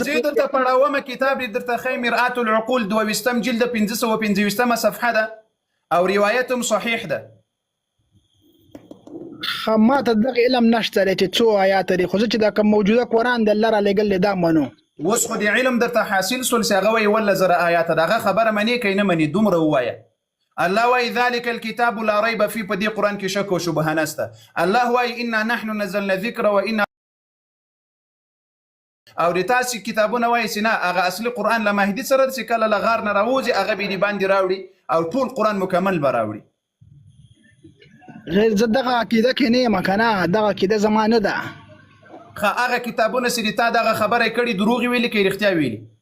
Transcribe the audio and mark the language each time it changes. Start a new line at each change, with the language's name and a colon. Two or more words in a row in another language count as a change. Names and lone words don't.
Pashto: دا زه درته پړاومه کتاب دې درته ښایي مرآت العقول 22 جلد 555 صفحه ده او روایت هم صحیح ده ما ته دغه علم نشته دی چې څو آیات دی خو زه چې دا کوم موجوده قرآن د الله رالیږل دی دا منو اوس خو د علم درته حاصل سول چې هغه وایي وله زره آیات ده هغه خبره منې که نه منې دومره ووایه الله وای
Arabic: ذلك الكتاب لا ريب فيه
Pashto: په دې قرآن کې شک او شبهه نسته الله وای
Arabic: انا نحن نزلنا الذکر وانا
Pashto: او د تاسې کتابونه وایي چې نه هغه اصلي قرآن له مهدي سره چې کله له غار نه راوځي هغه به دې باندې راوړي او ټول قرآن مکمل به راوړي غیر زه دغه عقیده کې نه یم که نه دغه عقیده زما نه ده هغه کتابونه چې تا دغه خبره کړي دروغ ویلي که رښتیا ویلي